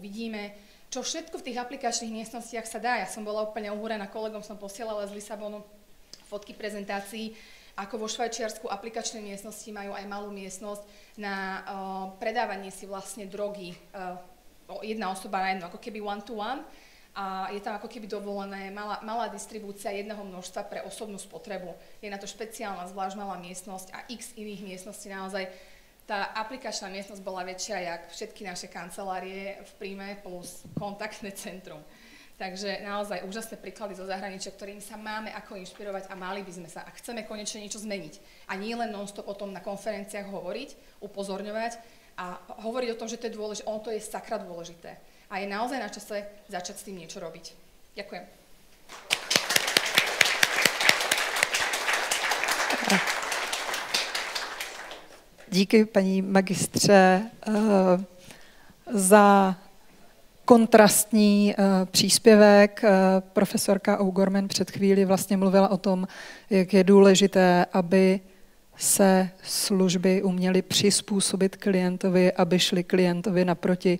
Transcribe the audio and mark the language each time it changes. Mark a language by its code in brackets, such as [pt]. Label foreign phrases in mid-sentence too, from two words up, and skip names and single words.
[sk] Vidíme, čo všetko v tých aplikačných miestnostiach sa dá. Ja som bola úplne uhúrená, kolegom som posielala z Lisabonu fotky prezentácií, ako vo Švajčiarsku aplikačné miestnosti majú aj malú miestnosť na predávanie si vlastne drogy. Jedna osoba na jedno, ako keby [en] one-to-one. [sk] A je tam ako keby dovolené malá distribúcia jedného množstva pre osobnú spotrebu. Je na to špeciálna, zvlášť malá miestnosť a x iných miestností naozaj. Tá aplikačná miestnosť bola väčšia jak všetky naše kancelárie v Príme plus kontaktné centrum. Takže naozaj úžasné príklady zo zahraničia, ktorým sa máme ako inšpirovať a mali by sme sa, ak chceme konečne niečo zmeniť. A nie len non-stop o tom na konferenciách hovoriť, upozorňovať a hovoriť o tom, že to je dôležité, ono to je sakra dôležité. A je naozaj na čase začať s tým niečo robiť. Ďakujem. [cs] Díky, paní magistře, za kontrastní příspěvek. Profesorka O'Gorman před chvíli vlastně mluvila o tom, jak je důležité, aby se služby uměly přizpůsobit klientovi, aby šli klientovi naproti.